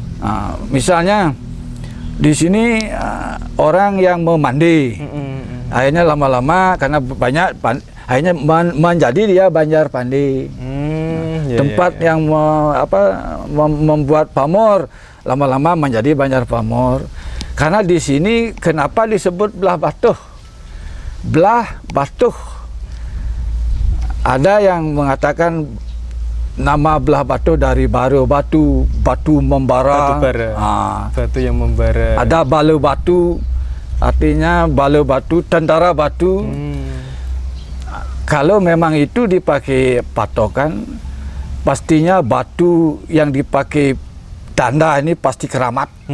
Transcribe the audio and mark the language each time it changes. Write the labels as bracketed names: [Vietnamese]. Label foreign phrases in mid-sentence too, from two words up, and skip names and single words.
[Indonesian] Misalnya di sini orang yang memandi, akhirnya lama-lama karena banyak, akhirnya menjadi dia Banjar Pandi. Tempat yang membuat pamor lama-lama menjadi Banjar Pamor. Karena di sini kenapa disebut belah batuh? Belah batuh. Ada yang mengatakan nama belah batuh dari bara batu, batu membara. Batu bara. Batu yang membara. Ada bala batu, artinya bala batu, tentara batu. Kalau memang itu dipakai patokan, pastinya batu yang dipakai tanda ini pasti keramat.